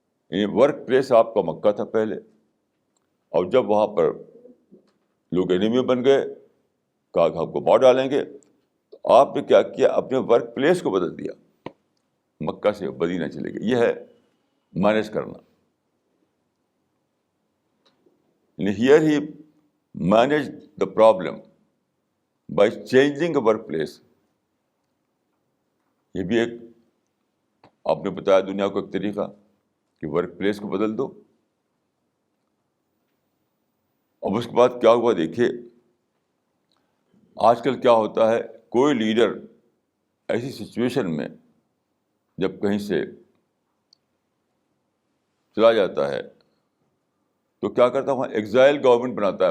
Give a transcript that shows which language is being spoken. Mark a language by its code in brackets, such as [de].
[ur] یعنی work place آپ کا مکہ تھا پہلے, اور جب وہاں پر لوگ اینیمی بن گئے, کہا کہ ہم کو مار ڈالیں گے, تو آپ نے کیا کیا, اپنے ورک پلیس کو بدل دیا, مکہ سے مدینہ چلے گئے. یہ ہے مینیج کرنا. [en] Here he managed the problem by changing the workplace. [ur] یہ بھی ایک آپ نے بتایا دنیا کو ایک طریقہ کہ ورک پلیس کو بدل دو. اب اس کے بعد کیا ہوا دیکھیے, آج کل کیا ہوتا ہے, کوئی لیڈر ایسی سچویشن میں جب کہیں سے چلا جاتا ہے تو کیا کرتا ہے, وہاں ایگزائل گورنمنٹ بناتا ہے.